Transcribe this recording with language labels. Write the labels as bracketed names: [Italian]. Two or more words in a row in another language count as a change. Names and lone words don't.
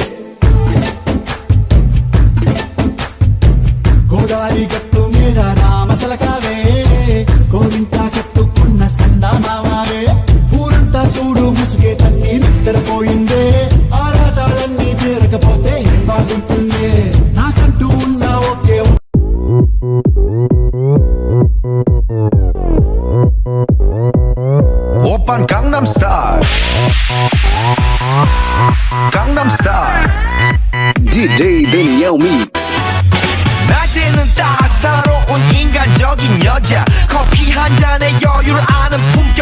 [Telugu] గోదారి గట్టు మీద రామసలకావే కోరింటాకెట్టుకున్న సందా మామావే ఊరంతా చూడు ముసుగే తన్ని నిద్రపోయిందే ఆరాటాలన్నీ తీరకపోతే ఏం బాగుంటుంది నాకంటూ ఉన్న ఒకే [Korean] 오빤 강남스타일 강남스타일 DJ Daniel Mix 낮에는 따사로운 인간적인 여자 커피 한 잔에 여유를 아는 품격